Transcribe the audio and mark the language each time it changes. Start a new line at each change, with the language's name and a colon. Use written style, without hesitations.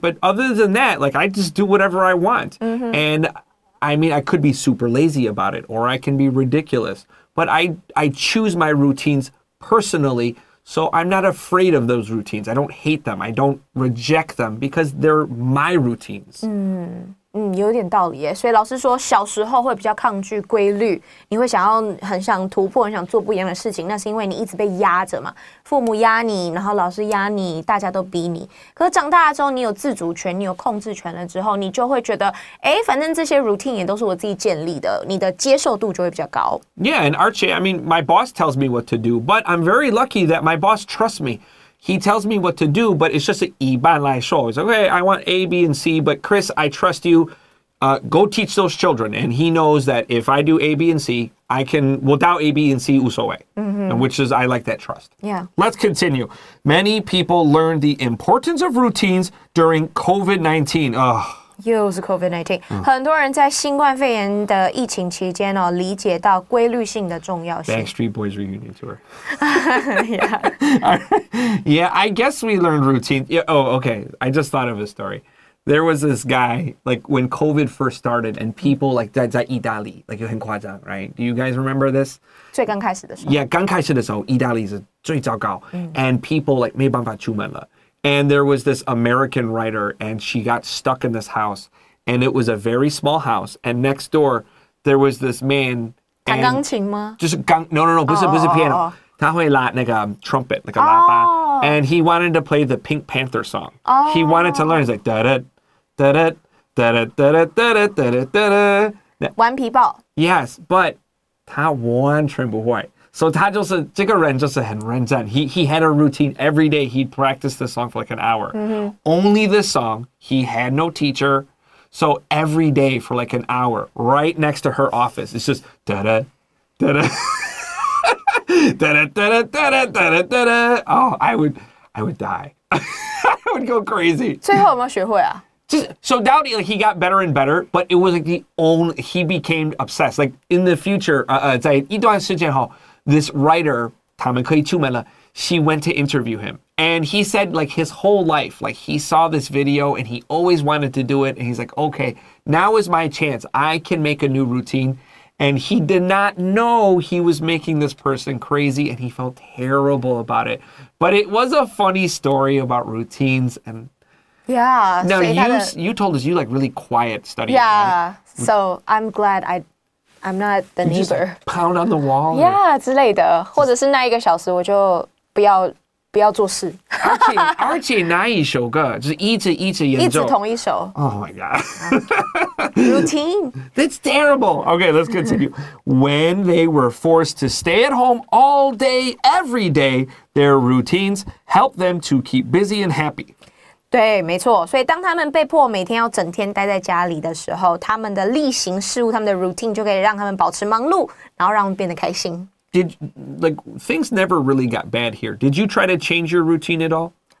English: But other than that, like I just do whatever I want. And I mean, I could be super lazy about it, or I can be ridiculous. But I choose my routines personally, so I'm not afraid of those routines. I don't hate them. I don't reject them because they're my routines.
Chinese: 有点道理耶。所以老师说，小时候会比较抗拒规律，你会很想突破，很想做不一样的事情，那是因为你一直被压着嘛，父母压你，然后老师压你，大家都逼你。可是长大了之后，你有自主权，你有控制权了之后，你就会觉得，反正这些 routine 也都是我自己建立的，你的接受度就会比较高。
English: Yeah, and Archie, I mean, my boss tells me what to do, but I'm very lucky that my boss trusts me. He tells me what to do, but it's just
Chinese: 一般来说.
English: It's like, okay, I want A, B, and C, but Chris, I trust you. Go teach those children. And he knows that if I do A, B, and C, I can, without A, B, and C,
Chinese: 无所谓.
English: Which is, I like that trust. Yeah. Let's continue. Many people learned the importance of routines during COVID-19. Ugh.
Chinese: 又是 COVID-19，很多人在新冠肺炎的疫情期间理解到规律性的重要性。
English: Backstreet Boys reunion tour. Yeah. Yeah, I guess we learned routine. Yeah, oh, okay. I just thought of a story. There was this guy, like when COVID first started, and people like
Chinese: 在意大利,
English: like
Chinese: 很夸张,
English: right? Do you guys remember this?
Chinese: 最刚开始的时候
English: Yeah,
Chinese: 刚开始的时候, 意大利是最糟糕,
English: and people like
Chinese: 没办法出门了.
English: And there was this American writer, and she got stuck in this house, and it was a very small house, and next door there was this man.
Chinese: 弹钢琴吗？就是no, 不是 piano. 他会拉那个
English: trumpet, like a
Chinese: 喇叭.
English: And he wanted to play the Pink Panther song. He wanted to learn. It's like da da da da da da da da da da da.
Chinese: 顽皮豹
English: Yes, but
Chinese: 他完全不会.
English: So
Chinese: 他就是这个人就是很认真.
English: He had a routine every day. He'd practice the song for like an hour. Only this song. He had no teacher. So every day for like an hour, right next to her office, it's just da da da da. Da, da, da, da, da, da, da, da. Oh, I would die. I would go crazy.
Chinese: 最后有没有学会啊？
English: So Dowdy, like he got better and better, but it was like he became obsessed. Like in the future,
Chinese: 在一段时间后,
English: this writer,
Chinese: 他们可以出门了,
English: she went to interview him. And he said like his whole life, like he saw this video and he always wanted to do it. And he's like, okay, now is my chance. I can make a new routine. And he did not know he was making this person crazy, and he felt terrible about it. But it was a funny story about routines. And Yeah. now you told us you like really quiet studying. Yeah. So I'm glad I'm not the neighbor. Pound on the wall.
Chinese: Yeah 之类的，或者是那1个小时我就不要做事，而且哪一首歌就是一直演奏，一直同一首。
English: Oh my god. Routine. That's terrible. Okay, let's continue. When they were forced to stay at home all day, every day, their routines helped them to keep busy and happy.
Chinese: 对，没错。所以当他们被迫每天要整天待在家里的时候，他们的例行事务，他们的 routine 就可以让他们保持忙碌，然后让他们变得开心。
English: Things never really got bad here. Did you try to change your routine at all?